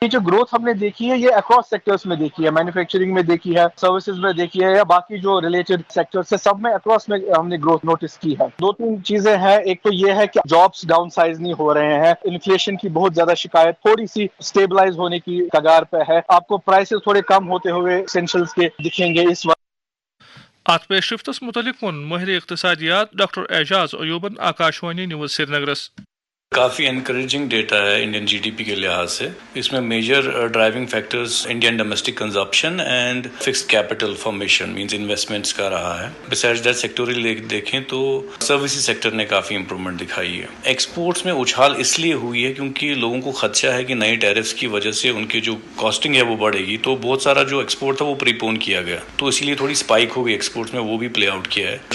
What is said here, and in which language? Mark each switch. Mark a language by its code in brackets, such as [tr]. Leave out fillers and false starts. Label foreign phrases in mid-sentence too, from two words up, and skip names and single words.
[ur] یہ جو گروتھ ہم نے دیکھی ہے یہ [en] across sectors [ur] میں دیکھی ہے, مینوفیکچرنگ میں دیکھی ہے, سروسز میں دیکھی ہے, یا باقی جو [en] related sectors [ur] سے سب میں اکراس میں ہم نے [en] growth notice [ur] کی ہے. 2-3 چیزیں ہیں. ایک تو یہ ہے کہ [en] jobs downsize [ur] نہیں ہو رہے ہیں, انفلیشن کی بہت زیادہ شکایت تھوڑی سی اسٹیبلائز ہونے کی کگار پہ ہے, آپ کو پرائسز تھوڑے کم ہوتے ہوئے اسینشلز کے دکھیں گے اس وقت. [ks] اتھ پیش رفتس متعلق ووٚن ماہر اقتصادیات ڈاکٹر اعجاز ایوبن آکاشوانی نیوز سرینگرس. [ur] کافی [en] encouraging data [ur] ہے [en] Indian GDP [ur] کے لحاظ سے. اس میں [en] major driving factors Indian domestic consumption and fixed capital formation means investments [ur] کا رہا ہے. [en] beside that sectoral [ur] دیکھیں تو [en] services sector [ur] نے کافی امپرومنٹ دکھائی ہے. ایکسپورٹس میں اچھال اس لیے ہوئی ہے کیونکہ لوگوں کو خدشہ ہے کہ نئی ٹیرفس کی وجہ سے ان کی جو کاسٹنگ ہے وہ بڑھے گی, تو بہت سارا جو ایکسپورٹ تھا وہ پریپون کیا گیا, تو اسی لیے تھوڑی اسپائک ہو گئی ایکسپورٹس میں, وہ بھی [en] play out [ur] کیا ہے.